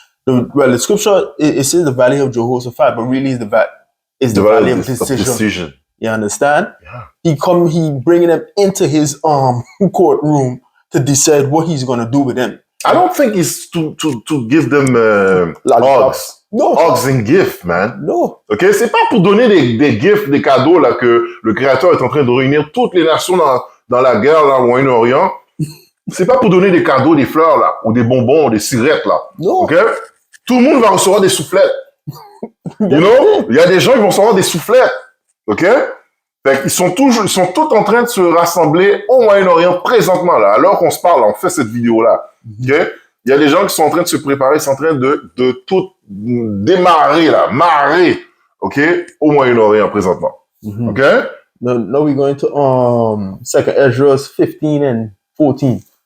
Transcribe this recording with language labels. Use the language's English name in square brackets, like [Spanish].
[English] The scripture, it says the valley of Jehoshaphat, but really is the valley of decision. You understand? Yeah. He bringing them into his courtroom to decide what he's going to do with them. I don't think it's to give them Lollipops. No. hugs and gifts, man. No. OK? [French] C'est pas pour donner des gifts, des cadeaux, là, que le Créateur est en train de réunir toutes les nations dans la guerre, là, au Moyen-Orient. C'est pas pour donner des cadeaux, des fleurs, là, ou des bonbons, ou des cigarettes, là. Non. OK? Tout le monde va recevoir des soufflettes. [English] You know? [French] Il y a des gens qui vont recevoir des soufflettes. OK? Fait qu'ils sont tous en train de se rassembler au Moyen-Orient présentement, là, alors qu'on se parle, on fait cette vidéo-là. OK? Il y a des gens qui sont en train de se préparer, ils sont en train de tout démarrer, là, marrer, OK? Au Moyen-Orient présentement. Mm-hmm. OK? [English] Now we're going to 2nd Ezra 15 and 14.